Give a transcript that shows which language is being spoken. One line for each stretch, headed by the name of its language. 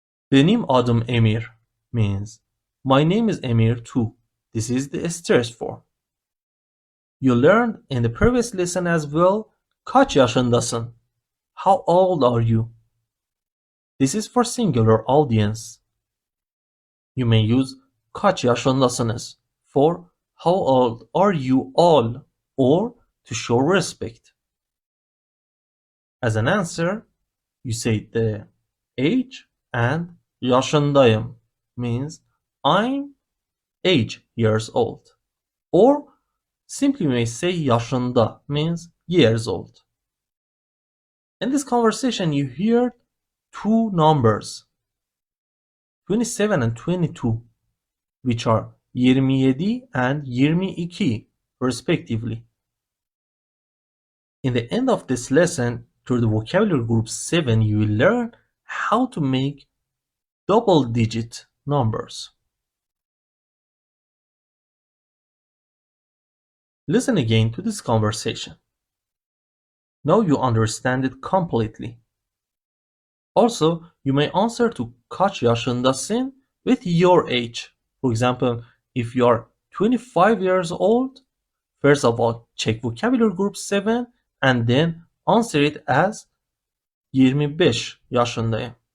Turkish: Benim adım Emir
English: means my name is Emir too. This is the stress form. You learned in the previous lesson as well,
Turkish: kaç yaşındasın?
English: How old are you? This is for singular audience. You may use
Turkish: kaç yaşındasınız
English: for how old are you all or to show respect. As an answer, you say the age and yaşındayım means I'm 8 years old. Or simply you may say yaşında means years old. In this conversation you hear two numbers 27 and 22 which are 27 and 22 respectively. In the end of this lesson, through the vocabulary group 7, you will learn how to make double-digit numbers. Listen again to this conversation. Now you understand it completely. Also, you may answer to
Turkish: kaç yaşındasın
English: with your age. For example, if you are 25 years old, first of all, check vocabulary group 7 and then answer it as
Turkish: 25 yaşındayım.